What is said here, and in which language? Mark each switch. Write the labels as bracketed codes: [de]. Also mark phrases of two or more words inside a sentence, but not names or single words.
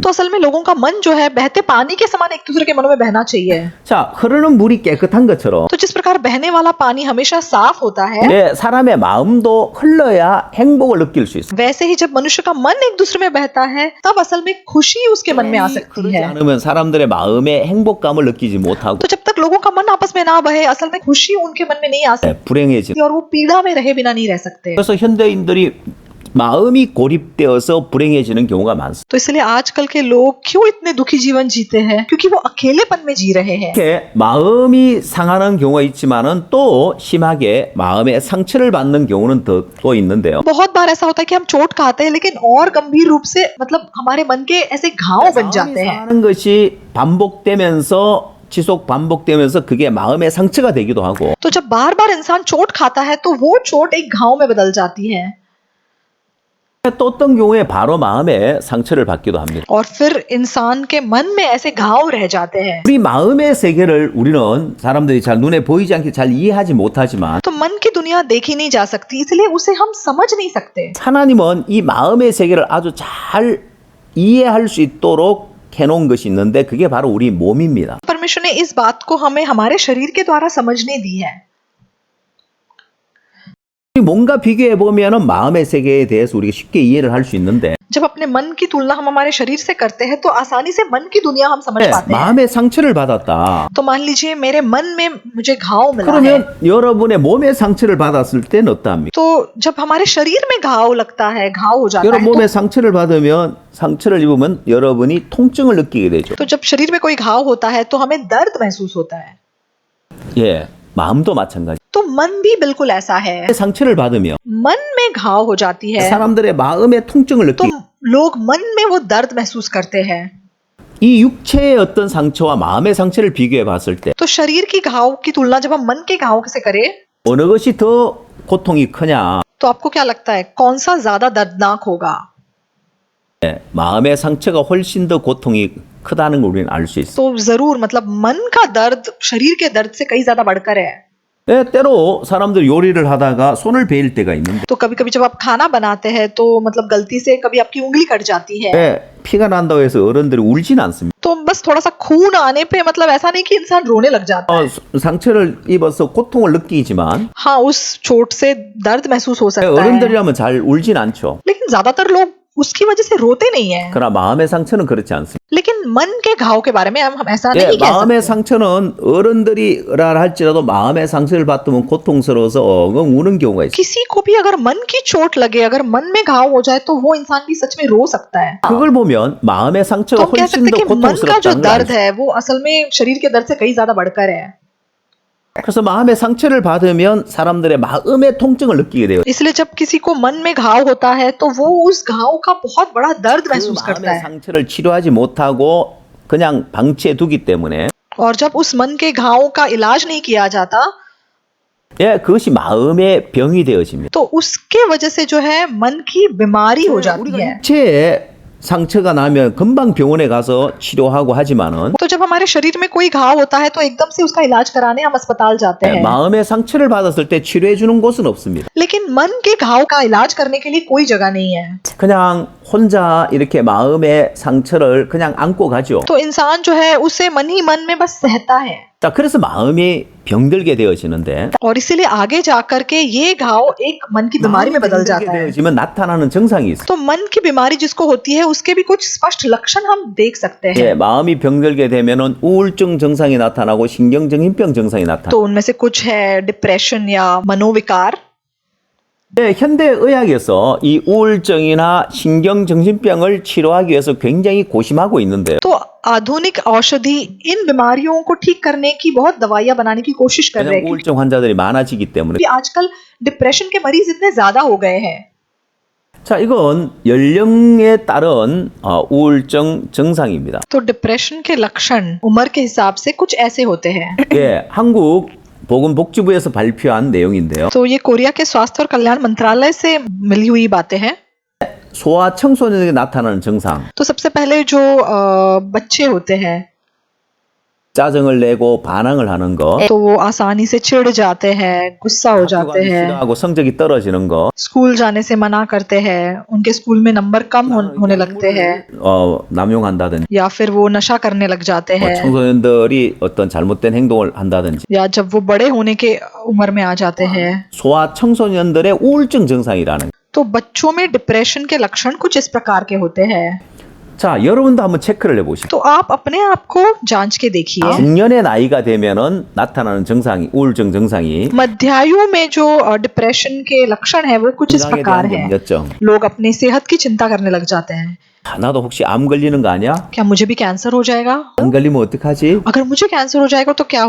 [hi] तो असल में लोगों का मन जो है बहते पानी के समान एक दूसरे के मनों में बहना चाहिए। [ko] 자, 흐르는 물이 깨끗한 것처럼 [hi] तो जिस प्रकार बहने वाला पानी हमेशा साफ होता है, [ko] 예, 사람의 마음도 흘러야 행복을 느낄 수 있어요. [hi] वैसे ही जब मनुष्य का मन एक दूसरे में बहता है तब असल में खुशी उसके मन में आ सकती [ko] 그러지 [hi] है। [ko] 않으면 사람들의 마음에 행복감을 느끼지 못하고 [hi] तो जब तक लोगों का मन आपस में ना बहे असल में खुशी उनके मन में नहीं आ सकती [ko] 불행해지는. [hi] और वो पीड़ा में रहे बिना नहीं रह सकते। [ko] 그래서 현대인들이 마음이 고립되어서 불행해지는 경우가 많습니다. [hi] तो इसलिए आजकल के लोग क्यों इतने दुखी जीवन जीते हैं? क्योंकि वो अकेलेपन में जी रहे हैं। [ko] 이렇게 마음이 상하는 경우가 있지만은 또 심하게 마음의 상처를 받는 경우는 또 있는데요. [hi] बहुत बार ऐसा होता है कि हम चोट खाते हैं लेकिन और गंभीर रूप से मतलब हमारे मन के ऐसे घाव बन जाते हैं। [ko] 상하는 것이 반복되면서 지속 반복되면서 그게 마음의 상처가 되기도 하고 [hi] तो जब बार बार इंसान चोट खाता है तो वो चोट एक घाव में बदल जाती है। [ko] 또 어떤 경우에 바로 마음에 상처를 받기도 합니다. [hi] और फिर इंसान के मन में ऐसे घाव रह जाते हैं। [ko] 우리 마음의 세계를 우리는 사람들이 잘 눈에 보이지 않게 잘 이해하지 못하지만 [hi] तो मन की दुनिया देखी नहीं जा सकती, इसलिए उसे हम समझ नहीं सकते। [ko] 하나님은 이 마음의 세계를 아주 잘 이해할 수 있도록 해놓은 것이 있는데 그게 바로 우리 몸입니다. [hi] परमेश्वर ने इस बात को हमें हमारे शरीर के द्वारा समझने दी है। [ko] 뭔가 비교해 보면은 마음의 세계에 대해서 우리가 쉽게 이해를 할 수 있는데 [hi] जब अपने मन की तुलना हम हमारे शरीर से करते हैं तो आसानी से मन की दुनिया हम समझ पाते हैं। [ko] 마음의 상처를 받았다. [hi] तो मान लीजिए मेरे मन में मुझे घाव मिला है, [ko] 그러면 여러분의 몸에 상처를 받았을 때는 어떠합니까? [hi] तो जब हमारे शरीर में घाव लगता है, घाव हो जाता [ko] 여러분 [hi] है, [ko] 몸에 상처를 받으면 상처를 입으면 여러분이 통증을 느끼게 되죠. [hi] तो जब शरीर में कोई घाव होता है तो हमें दर्द महसूस होता है। [ko] 예, 마음도 마찬가지. [hi] तो मन भी बिल्कुल ऐसा है। [ko] 상처를 받으면 [hi] मन में घाव हो जाती है [ko] 사람들의 마음의 통증을 [hi] तो [ko] 느끼. [hi] लोग मन में वो दर्द महसूस करते हैं। [ko] 이 육체의 어떤 상처와 마음의 상처를 비교해 봤을 때 [hi] तो शरीर की घाव की तुलना जब हम मन के घाव से करें [ko] 어느 것이 더 고통이 크냐? [hi] तो आपको क्या लगता है कौन सा ज्यादा दर्दनाक होगा? [ko] 예, 마음의 상처가 훨씬 더 고통이 크다는 걸 우리는 알 수 있어. [hi] तो जरूर मतलब मन का दर्द शरीर के दर्द से कई ज्यादा बढ़कर है। [ko] 예, 때로 사람들 요리를 하다가 손을 베일 때가 있는데 [hi] तो कभी कभी जब आप खाना बनाते हैं तो मतलब गलती से कभी आपकी उंगली कट जाती है, [ko] 예, 피가 난다고 해서 어른들이 울진 않습니다. [hi] तो बस थोड़ा सा खून आने पे मतलब ऐसा नहीं कि इंसान रोने लग जाता है। [ko] 상처를 입어서 고통을 느끼지만 [hi] हाँ, उस चोट से दर्द महसूस हो सकता है, [ko] 어른들이라면 잘 울진 않죠. [hi] लेकिन ज्यादातर लोग उसकी वजह से रोते नहीं है। [ko] 그러나 마음의 상처는 그렇지 않습니다. [hi] लेकिन मन के घाव के बारे में हम ऐसा [ko] 예, [hi] नहीं कह [ko] 마음의 [hi] सकते। [ko] 상처는 어른들이라 할지라도 마음의 상처를 받으면 고통스러워서 엉엉 우는 경우가 있어요. [hi] किसी को भी अगर मन की चोट लगे, अगर मन में घाव हो जाए तो वो इंसान भी सच में रो सकता है। [ko] 그걸 보면 마음의 [hi] तो [ko] 상처가 [hi] हम कह [ko] 훨씬 [hi] सकते [ko] 더 [hi] हैं कि मन का जो [ko] 고통스럽다는 걸 [hi] दर्द [ko] 알죠. [hi] है वो असल में शरीर के दर्द से कई ज्यादा बढ़कर है। [ko] 그래서 마음의 상처를 받으면 사람들의 마음의 통증을 느끼게 돼요. [hi] इसलिए जब किसी को मन में घाव होता है तो वो उस घाव का बहुत बड़ा दर्द [ko] 그 [hi] महसूस करता [ko] 마음의 [hi] है, [ko] 상처를 치료하지 못하고 그냥 방치해 두기 때문에 [hi] और जब उस मन के घाव का इलाज नहीं किया जाता [ko] 예, 그것이 마음의 병이 되어집니다. [hi] तो उसके वजह से जो है मन की बीमारी हो जाती [ko] 우리가 [hi] है। [ko] 육체에 상처가 나면 금방 병원에 가서 치료하고 하지만은 [hi] तो जब हमारे शरीर में कोई घाव होता है तो एकदम से उसका इलाज कराने हम अस्पताल जाते हैं, [ko] 마음의 상처를 받았을 때 치료해 주는 곳은 없습니다. [hi] लेकिन मन के घाव का इलाज करने के लिए कोई जगह नहीं है। [ko] 그냥 혼자 이렇게 마음의 상처를 그냥 안고 가죠. [hi] तो इंसान जो है उसे मन ही मन में बस सहता है, [ko] 자, 그래서 마음이 병들게 되어지는데 [hi] और इसीलिए आगे जाकर के ये घाव एक मन की बीमारी में बदल [ko] 병들게 [hi] जाता है। [ko] 되어지면 나타나는 증상이 있어요. [hi] तो मन की बीमारी जिसको होती है उसके भी कुछ स्पष्ट लक्षण हम देख सकते हैं। [ko] 예, 마음이 병들게 되면은 우울증 증상이 나타나고 신경정신병 증상이 나타나. [hi] तो उनमें से कुछ है डिप्रेशन या मनोविकार। [ko] 네, 현대 의학에서 이 우울증이나 신경정신병을 치료하기 위해서 굉장히 고심하고 있는데요. [hi] तो आधुनिक औषधि इन बीमारियों को ठीक करने की बहुत दवाइयां बनाने की कोशिश कर रहे [ko] 왜냐하면 [hi] हैं, [ko] 우울증 환자들이 많아지기 때문에. [hi] क्योंकि आजकल डिप्रेशन के मरीज इतने ज्यादा हो गए हैं। [ko] 자, 이건 연령에 따른 우울증 증상입니다. [hi] तो डिप्रेशन के लक्षण उम्र के हिसाब से कुछ ऐसे होते हैं। [ko] 예, 한국 보건복지부에서 발표한 내용인데요. [hi] तो ये कोरिया के स्वास्थ्य और कल्याण मंत्रालय से मिली हुई बातें हैं। [ko] 소아 청소년에게 나타나는 증상. [hi] तो सबसे पहले जो बच्चे होते हैं [ko] 짜증을 내고 반항을 하는 거. [hi] तो वो आसानी से चिढ़ जाते हैं, गुस्सा हो [ko] 학교 [hi] जाते [ko] 가기 [hi] हैं, [ko] 싫어하고 성적이 떨어지는 거. [hi] स्कूल जाने से मना करते हैं, उनके स्कूल में नंबर कम होने लगते हैं, [ko] 남용한다든지 [hi] या फिर वो नशा करने लग जाते हैं, [ko] 청소년들이 어떤 잘못된 행동을 한다든지 [hi] या जब वो बड़े होने के उम्र में आ जाते हैं। [ko] 소아 청소년들의 우울증 증상이라는. [hi] तो बच्चों में डिप्रेशन के लक्षण कुछ इस प्रकार के होते हैं। [ko] 자, 여러분도 한번 체크를 해보시죠. [hi] तो आप अपने आप को जांच के देखिए। [ko] 중년의 나이가 되면은 나타나는 증상이 우울증 증상이 [hi] मध्यायु में जो डिप्रेशन के लक्षण है वो कुछ इस [ko] 건강에 [hi] प्रकार [ko] 대한 [hi] है। [ko] 염려증, [hi] लोग अपनी सेहत की चिंता करने लग जाते हैं, [ko] 나도 혹시 암 걸리는 거 아니야? [hi] क्या मुझे भी कैंसर हो जाएगा? [ko] 안 걸리면 어떡하지? [hi] अगर मुझे कैंसर हो जाएगा तो क्या